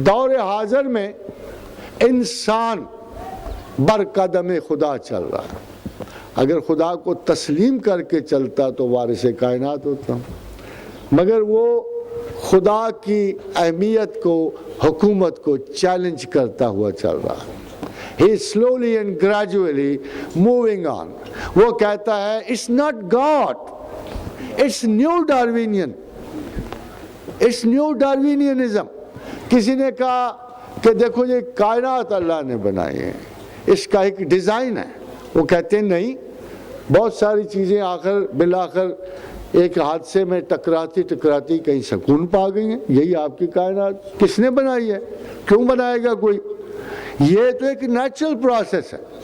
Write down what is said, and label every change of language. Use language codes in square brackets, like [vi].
[ur] دور حاضر میں انسان برقدم خدا چل رہا ہے. اگر خدا کو تسلیم کر کے چلتا تو وارث کائنات ہوتا، مگر وہ خدا کی اہمیت کو، حکومت کو چیلنج کرتا ہوا چل رہا ہے. [en] He is slowly and gradually moving on. [ur] وہ کہتا ہے [en] it's not God, it's new Darwinian, it's new Darwinianism. [ur] کسی نے کہا کہ دیکھو یہ کائنات اللہ نے بنائی ہے، اس کا ایک ڈیزائن ہے. وہ کہتے ہیں نہیں، بہت ساری چیزیں آخر بالآخر ایک حادثے میں ٹکراتی ٹکراتی کہیں سکون پا گئی ہیں. یہی آپ کی کائنات کس نے بنائی ہے؟ کیوں بنائے گا کوئی؟ یہ تو ایک نیچرل پروسیس ہے.